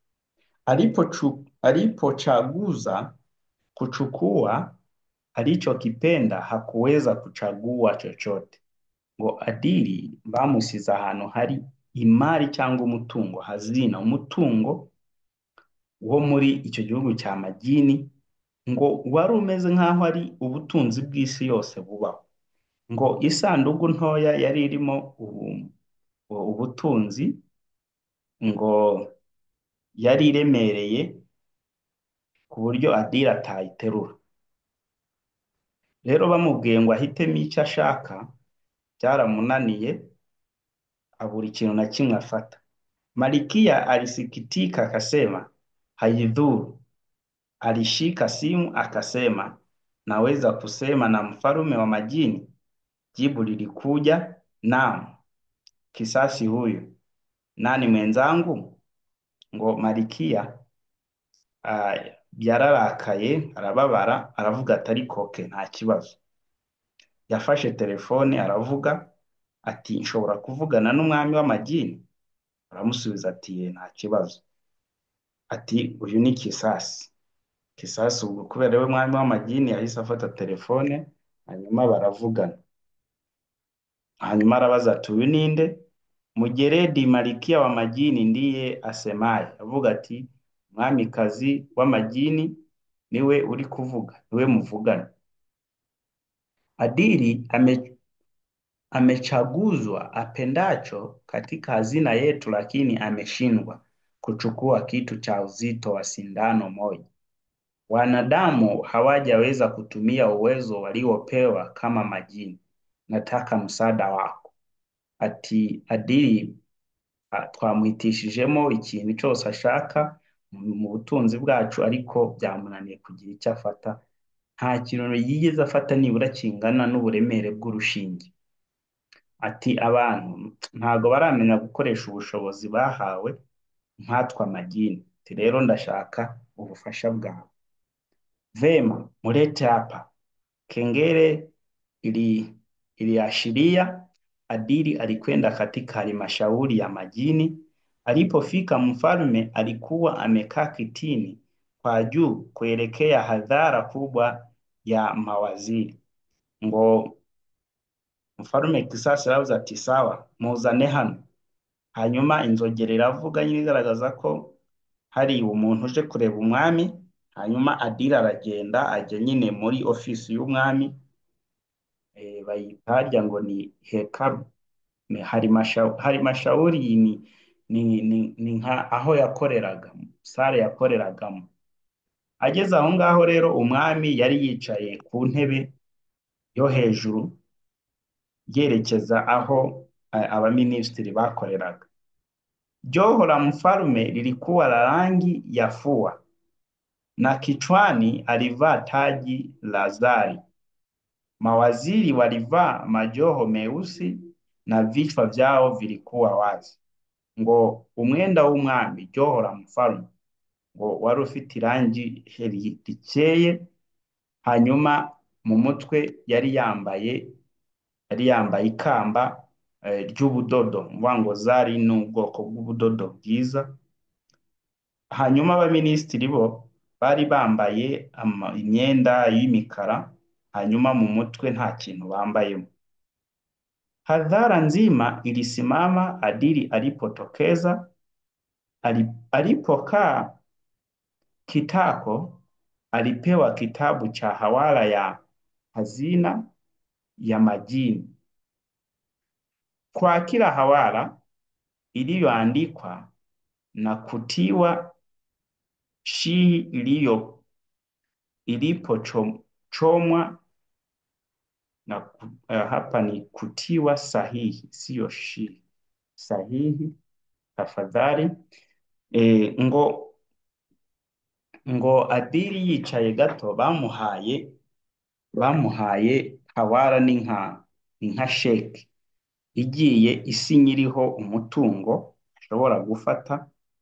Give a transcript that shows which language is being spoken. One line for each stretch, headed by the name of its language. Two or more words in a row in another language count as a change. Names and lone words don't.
Swahili: Alipochaguza kuchukua alichokipenda, hakuweza kuchagua chochote.
Kinyarwanda: Ngo adili bamusize ahantu hari imari cyangwa umutungo, hazina, umutungo wo muri icyo gihugu cya Magini, ngo wari umeze nk'aho ari ubutunzi bw'isi yose bubaho. Ngo isanduku ntoya yari irimo ubutunzi, ngo yari iremereye ku buryo adili atayiterura. Rero bamubwiye ngo ahitemo icyo ashaka, byaramunaniye, abura ikintu na kimwe afata.
Swahili: Malikia alisikitika akasema, haidhuru. Alishika simu akasema, naweza kusema na mfalme wa majini? Jibu lilikuja, naam. Kisasi huyu nani mwenzangu?
Kinyarwanda: Ngo Malikia yararakaye, arababara, aravuga ati ariko ke nta kibazo. Yafashe telefone aravuga ati, nshobora kuvugana n'umwami w'amajini? Aramusubiza ati, ye, nta kibazo. Ati, uyu ni Kisasi. Kisasi ubwo kubera we mwami w'amajini yahise afata telefone, hanyuma baravugana. Hanyuma arabaza ati, uyu ninde?
Swahili: Mujeredi Malikia wa majini ndiye asemaye.
Kinyarwanda: Avuga ati, mwamikazi w'amajini niwe uri kuvuga, niwe muvugana.
Swahili: Adili amechaguzwa apendacho katika hazina yetu, lakini ameshindwa kuchukua kitu cha uzito wa sindano moja. Wanadamu hawajaweza kutumia uwezo waliopewa kama majini. Nataka msaada wako.
Kinyarwanda: Ati adili twamwitishijemo ikintu cyose ashaka mu butunzi bwacu, ariko byamunaniye kugira icyo afata. Nta kintu yigeze afata nibura kingana n'uburemere bw'urushinge. Ati abantu ntago baramenya gukoresha ubushobozi bahawe nkatwe amajini. Ati rero ndashaka ubufasha bwawe.
Swahili: Vema, mulete hapa. Kengele iliashiria adili alikwenda katika halmashauri ya majini. Alipofika, mfalme alikuwa amekaa kitini kwa juu kuelekea hadhara kubwa ya mawaziri.
Kinyarwanda: Ngo mfalme Kisasi aravuze ati, sawa, muzane hano. Hanyuma inzogera iravuga nyine igaragaza ko hari umuntu uje kureba umwami. Hanyuma adili aragenda ajya nyine muri ofisi y'umwami, bayita harya ngo ni hekalu. Halmashauri ni nka aho yakoreraga, sare yakoreragamo. Ageze aho ngaho rero, umwami yari yicaye ku ntebe yo hejuru yerekeza aho abaminisitiri bakoreraga.
Swahili: Joho la mfalme lilikuwa la rangi ya fua na kichwani alivaa taji la zari. Mawaziri walivaa majoho meusi na vichwa vyao vilikuwa wazi.
Kinyarwanda: Ngo umwenda w'umwami,
Swahili: joho la mfalme,
Kinyarwanda: ngo wari ufite irangi rikeye. Hanyuma mu mutwe yari yambaye ikamba ry'ubudodo, mvuga ngo zari n'ubwoko bw'ubudodo bwiza. Hanyuma abaminisitiri bo bari bambaye imyenda y'imikara, hanyuma mu mutwe nta kintu bambayemo.
Swahili: Hadhara nzima ilisimama adili alipotokeza. Alipokaa kitako, alipewa kitabu cha hawala ya hazina ya majini. Kwa kila hawala iliyoandikwa na kutiwa shihi ilipochomwa na hapa ni kutiwa sahihi, sio shihi, sahihi tafadhali.
Kinyarwanda: Ngo adili yicaye gato, bamuhaye hawala ni nka sheki igiye isinyiriho umutungo ashobora gufata.